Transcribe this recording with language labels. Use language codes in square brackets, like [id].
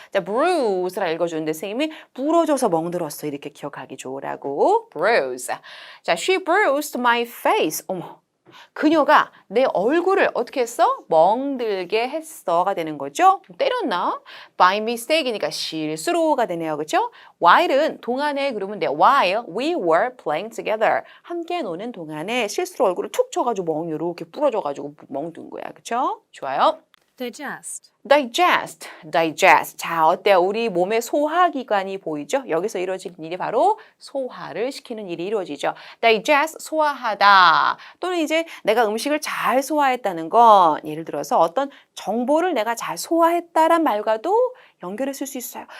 [ko] 자, bruise라 읽어주는데 선생님이 부러져서 멍들었어 이렇게 기억하기 좋으라고. [en] bruise. 자, she bruised my face. 어머. [ko] 그녀가 내 얼굴을 어떻게 했어? 멍들게 했어가 되는 거죠. 때렸나? [en] By mistake [ko] 이니까 실수로가 되네요. 그렇죠? While은 동안에 그러면 돼. [en] While we were playing together. [ko] 함께 노는 동안에 실수로 얼굴을 툭 쳐가지고 멍이 이렇게 부러져가지고 멍든 거야. 그렇죠? 좋아요. [en] Digest. [ko] digest. 자, 어때요? 우리 몸의 소화기관이 보이죠? 여기서 이루어지는 일이 바로 소화를 시키는 일이 이루어지죠. digest, 소화하다. 또는 이제 내가 음식을 잘 소화했다는 건 예를 들어서 어떤 정보를 내가 잘 소화했다란 말과도 연결했을 수 있어요.